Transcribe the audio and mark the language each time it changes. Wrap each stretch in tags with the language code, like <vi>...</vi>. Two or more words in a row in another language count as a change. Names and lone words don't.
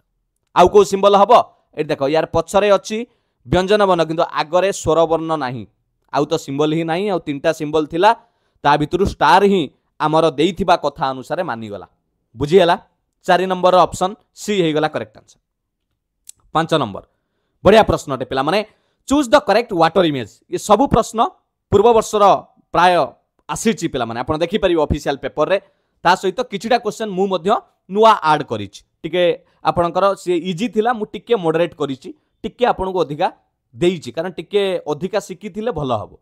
<or>ଆଉ କୁ ସିମ୍ବଲ ହବ, ଏ ଦେଖ ୟାର ପଛରେ ଅଛି ବ୍ୟଞ୍ଜନ ବର୍ଣ୍ଣ, କିନ୍ତୁ ଆଗରେ ସ୍ୱର ବର୍ଣ୍ଣ ନାହିଁ, ଆଉ ତ ସିମ୍ବଲ ହିଁ ନାହିଁ, ଆଉ ତିନିଟା ସିମ୍ବଲ ଥିଲା, ତା ଭିତରୁ ଷ୍ଟାର ହିଁ ଆମର ଦେଇଥିବା କଥା ଅନୁସାର ମାନି ଗଲା, ବୁଝି ହେଲା।</or> <en>4 number option C</en> <or>ହେ ଗଲା</or> <en>correct answer.</en> <or>5 ନମ୍ବର ବଢ଼ିଆ ପ୍ରଶ୍ନ ଟେ ପିଲା ମାନେ,</or> <en>choose the correct water image.</en> <or>ଏ ସବୁ ପ୍ରଶ୍ନ ପୂର୍ବ ବର୍ଷର ପ୍ରାୟ ଆସିଛି ପିଲା ମାନେ, ଆପଣ ଦେଖି ପାରିବେ</or> <en>official paper</en> <or>ରେ, ତା ସହିତ କିଛିଟା କ୍ୱେଶ୍ଚନ ମୁଁ ମଧ୍ୟ ନୂଆ ଆଡ କରିଛି, ଟିକେ ଆପଣଙ୍କର ସେ ଇଜି ଥିଲା, ମୁଁ ଟିକେ ମଡରେଟ କରିଛି, ଟିକେ ଆପଣ କୁ ଅଧିକା ଦେଇଛି, କାରଣ ଟିକେ ଅଧିକା ଶିଖି ଥିଲେ ଭଲ ହବ।</or>